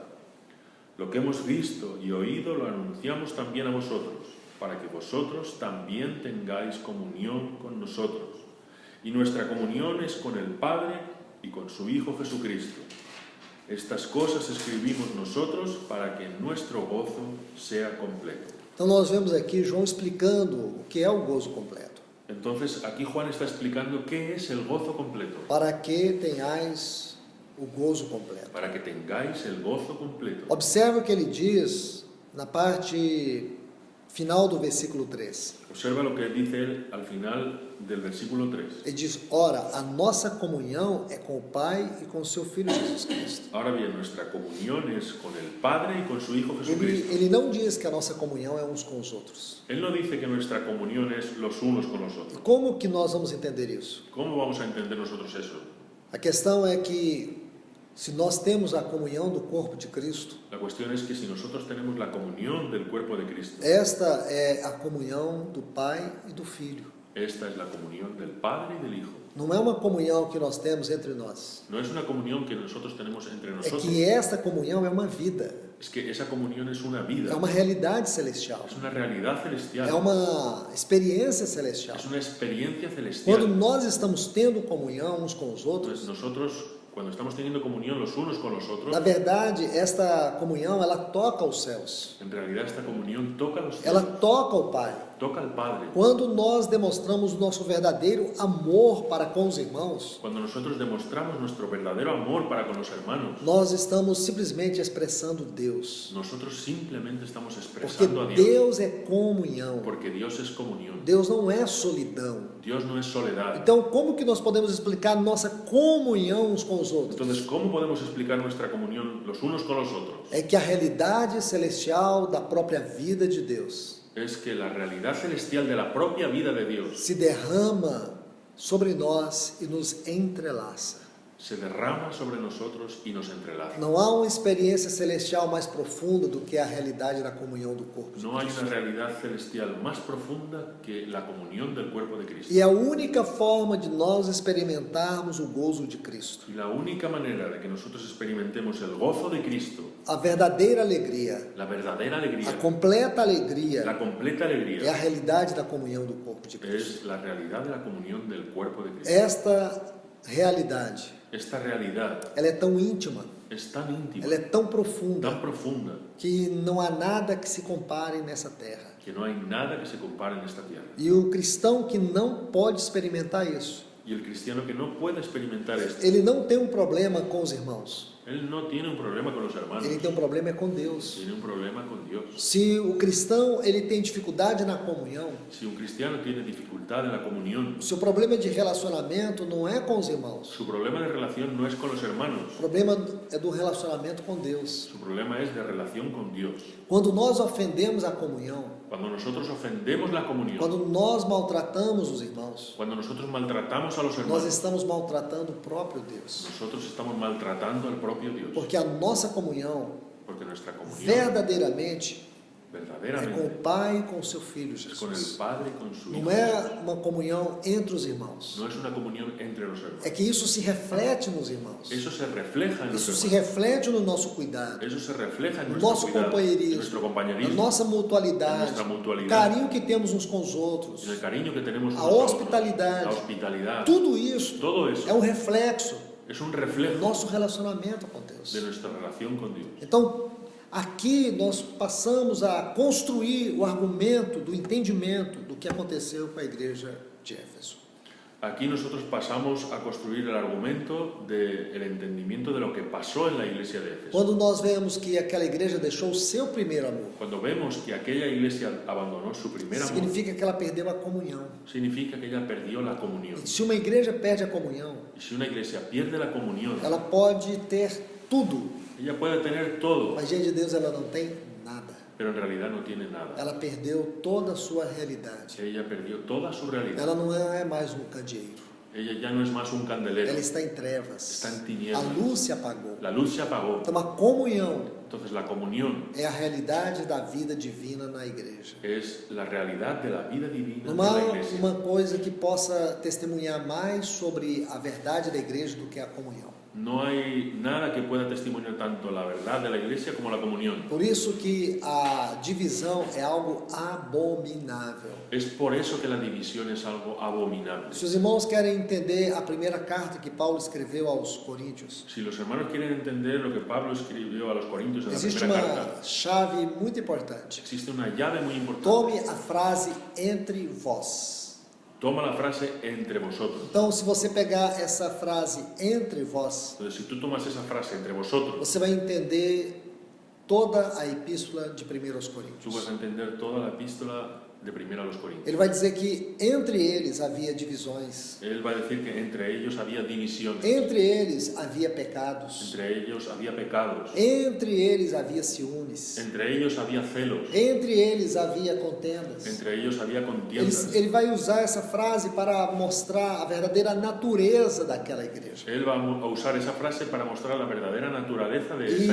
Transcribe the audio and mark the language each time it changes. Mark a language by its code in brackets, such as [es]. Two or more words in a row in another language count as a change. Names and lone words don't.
[es] Lo que hemos visto y oído lo anunciamos también a vosotros, para que vosotros también tengáis comunión con nosotros. Y nuestra comunión es con el Padre y con su Hijo Jesucristo. Estas cosas escribimos nosotros para que nuestro gozo sea completo. [pt] Então nós vemos aqui João explicando o que é o gozo completo. [es] Entonces aquí Juan está explicando qué es el gozo completo. [pt] Para que tenhais o gozo completo. [es] Para que tengáis el gozo completo. [pt] Observe o que ele diz na parte final do versículo 3. [es] Observa lo que dice él al final del versículo 3. [pt] Ele diz, ora, a nossa comunhão é com o Pai e com o seu Filho Jesus Cristo. [es] Ahora bien, nuestra comunión es con el Padre y con su Hijo Jesucristo. [pt] Ele não diz que a nossa comunhão é uns com os outros. [es] Él no dice que nuestra comunión es los unos con los otros. [pt] Como que nós vamos entender isso? [es] ¿Cómo vamos a entender nosotros eso? [pt] A questão é que se nós temos a comunhão do corpo de Cristo, [es] La cuestión es que si nosotros tenemos la comunión del cuerpo de Cristo, [pt] esta é a comunhão do Pai e do Filho. [es] esta es la comunión del Padre y del Hijo. [pt] Não é uma comunhão que nós temos entre nós. [es] No es una comunión que nosotros tenemos entre [pt] É [es] nosotros. [pt] que esta comunhão é uma vida, [es] Es que esa comunión es una vida, [pt] é uma realidade celestial, [es] es una realidad [pt] é [es] celestial, [pt] uma experiência celestial. [es] es una experiencia [pt] Quando [es] celestial. [pt] nós estamos tendo comunhão uns com os [es] Entonces [pt] outros, [es] nosotros, cuando estamos teniendo comunión los unos con los otros, [pt] na verdade, esta comunhão, ela toca os céus. [es] en realidad esta comunión toca los [pt] Ela [es] cielos, [pt] toca o Pai. [es] toca al Padre. [pt] Quando nós demonstramos o nosso verdadeiro amor para com os irmãos, [es] Cuando nosotros demostramos nuestro verdadero amor para con los hermanos, [pt] nós estamos simplesmente expressando Deus. [es] nosotros simplemente estamos [pt] Porque [es] expresando a Dios, [pt] Deus é comunhão. [es] porque Dios es comunión. [pt] Deus não é solidão. [es] Dios no es soledad. [pt] Então, como que nós podemos explicar nossa comunhão uns com os outros? [es] Entonces, ¿cómo podemos explicar nuestra comunión los unos con los otros? [pt] É que a realidade celestial da própria vida de Deus [es] Es que la realidad celestial de la propia vida de Dios [pt] se derrama sobre nós e nos entrelaça. [es] se derrama sobre nosotros y nos entrelaza. [pt] Não há uma experiência celestial mais profunda do que a realidade da comunhão do corpo de [es] No hay [pt] Cristo. [es] una realidad celestial más profunda que la comunión del cuerpo de Cristo. [pt] E a única forma de nós experimentarmos o gozo de Cristo, [es] Y la única manera de que nosotros experimentemos el gozo de Cristo, [pt] a verdadeira alegria, [es] la verdadera alegría, [pt] a completa alegria, [es] la completa [pt] é a [es] alegría, [pt] realidade da comunhão do corpo de Cristo. [es] es la realidad de la comunión del cuerpo de Cristo. [pt] Esta realidade, [es] Esta realidad [pt] ela é tão íntima, [es] es tan íntima, [pt] ela é tão profunda, [es] tan profunda, [pt] que não há nada que se compare nessa terra. [es] que no hay nada que se compare en esta tierra. [pt] E o cristão que não pode experimentar isso, [es] Y el cristiano que no puede experimentar esto, [pt] ele não tem um problema com os irmãos, [es] él no tiene un problema con los hermanos, [pt] ele tem um problema com Deus. [es] tiene un problema con Dios. [pt] Se o cristão ele tem dificuldade na comunhão, [es] Si un cristiano tiene dificultad en la comunión, [pt] o seu problema de relacionamento não é com os irmãos, [es] su problema de relación no es con los hermanos, [pt] o problema é do relacionamento com Deus. [es] su problema es de relación con Dios. [pt] Quando nós ofendemos a comunhão, [es] Cuando nosotros ofendemos la comunión, [pt] quando nós maltratamos os irmãos, [es] cuando nosotros maltratamos a los [pt] nós [es] hermanos, [pt] estamos maltratando o próprio Deus. [es] nosotros estamos maltratando al propio Dios, [pt] Porque a nossa comunhão [es] porque nuestra comunión [pt] verdadeiramente é com o [es] verdaderamente [pt] Pai e com o seu Filho [es] es con el [pt] Jesus. [es] Padre y con su Hijo. [pt] Não é uma comunhão entre os irmãos. [es] No es una comunión entre los hermanos. [pt] É que isso se reflete nos irmãos. [es] Eso se refleja en los [pt] Isso se [es] hermanos. [pt] reflete no nosso cuidado, [es] Eso se refleja en [pt] no [es] nuestro [pt] nosso [es] cuidado, en [pt] companheirismo, [es] nuestro [pt] na [es] compañerismo, [pt] nossa [es] en [pt] mutualidade, [es] nuestra [pt] o [es] mutualidad, [pt] carinho que temos uns com os outros, [es] en el cariño que tenemos [pt] a [es] unos a otros, [pt] hospitalidade. [es] la hospitalidad. [pt] Tudo isso [es] Todo eso [pt] é um reflexo [es] es un [pt] do [es] reflejo [pt] nosso relacionamento com Deus. [es] de nuestra relación con Dios. [pt] Então, aqui nós passamos a construir o argumento do entendimento do que aconteceu com a igreja de Éfeso. [es] Aquí nosotros pasamos a construir el argumento del entendimiento de lo que pasó en la iglesia de Éfeso. [pt] Quando nós vemos que aquela igreja deixou o seu primeiro amor, [es] Cuando vemos que aquella iglesia abandonó su primer amor, [pt] significa que ela perdeu a comunhão. [es] significa que ella perdió la comunión. [pt] E se uma igreja perde a comunhão, [es] Y si una iglesia pierde la comunión, [pt] ela pode ter tudo, [es] ella puede tener todo, [pt] mas diante de Deus ela não tem nada. [es] pero en realidad no tiene nada. [pt] Ela perdeu toda a sua realidade. [es] Ella perdió toda su realidad. [pt] Ela não é mais um candeeiro. [es] Ella ya no es más un candelero. [pt] Ela está em trevas. [es] Está em [pt] A [es] tinieblas. [pt] luz se apagou. [es] La luz se apagó. [pt] Então, a comunhão [es] Entonces la comunión [pt] é a realidade da vida divina na igreja. [es] es la realidad de la vida divina de [pt] Não há [es] la iglesia. [pt] uma coisa que possa testemunhar mais sobre a verdade da igreja do que a comunhão. [es] No hay nada que pueda testimoniar tanto la verdad de la iglesia como la comunión. [pt] Por isso que a divisão é algo abominável. [es] Es por eso que la división es algo abominable. [pt] Se os irmãos querem entender a primeira carta que Paulo escreveu aos Coríntios, [es] Si los hermanos quieren entender lo que Pablo escribió a los Corintios en la [pt] existe [es] primera [pt] uma [es] carta, [pt] chave muito importante. [es] existe una llave muy importante. [pt] Tome a frase entre vós. [es] Toma la frase entre vosotros. [pt] Então, se você pegar essa frase entre vós, [es] Entonces, si tú tomas esa frase entre vosotros, [pt] você vai entender toda a epístola de 1 aos [es] tú [pt] Coríntios. [es] vas a entender toda la epístola de primera a los Corintios. [pt] Ele vai dizer que entre eles havia divisões, [es] Él va a decir que entre ellos había divisiones, [pt] entre eles havia pecados, [es] entre ellos había pecados, [pt] entre eles havia ciúmes, [es] entre ellos había celos, [pt] entre eles havia contendas. [es] entre ellos había contiendas. [pt] Ele vai usar essa frase para mostrar a verdadeira natureza daquela igreja. [es] Él va a usar esa frase para mostrar la verdadera naturaleza de esa